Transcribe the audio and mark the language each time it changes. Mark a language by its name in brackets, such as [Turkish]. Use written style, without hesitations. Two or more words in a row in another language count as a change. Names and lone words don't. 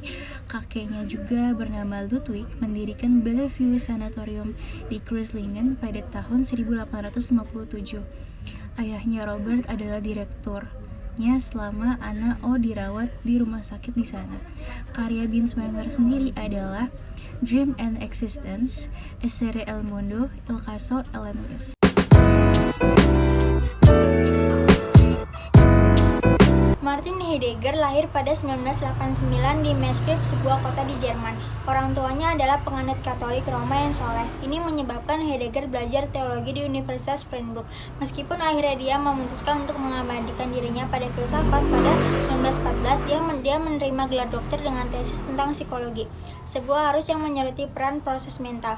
[Indonesian] Kakeknya juga bernama Ludwig mendirikan Bellevue Sanatorium di Kreuzlingen pada tahun 1857. Ayahnya Robert adalah direkturnya selama anak O dirawat di rumah sakit di sana. Karya Binswanger sendiri adalah Dream and Existence, Essere el Mondo, Il Caso Ellen Weiss. Martin Heidegger lahir pada 1989 di Maastricht, sebuah kota di Jerman. Orang tuanya adalah penganut Katolik Roma yang soleh. Ini menyebabkan Heidegger belajar teologi di Universitas Freiburg. Meskipun akhirnya dia memutuskan untuk mengabadikan dirinya pada filsafat, pada 1914 dia menerima gelar dokter dengan tesis tentang psikologi, sebuah arus yang menyoroti peran proses mental.